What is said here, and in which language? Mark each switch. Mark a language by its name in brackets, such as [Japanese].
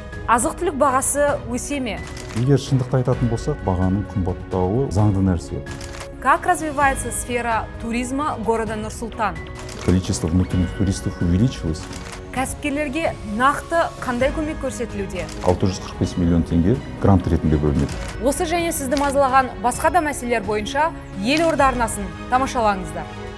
[Kazakh] Азық-түлік бағасы өсе ме? Егер шындықты айтатын болсақ, бағаның қымбаттауы заңды нәрсе. [Russian] Как развивается сфера туризма города Нур-Султан? Количество внутренних туристов увеличилось. [Kazakh] Кәсіпкерлерге нақты қандай көмек көрсетілуде? 645 миллион теңге грант ретінде бөлінеді. Осы және сізді мазалаған басқа да мәселелер бойынша Елорда арнасын тамашалаңыздар.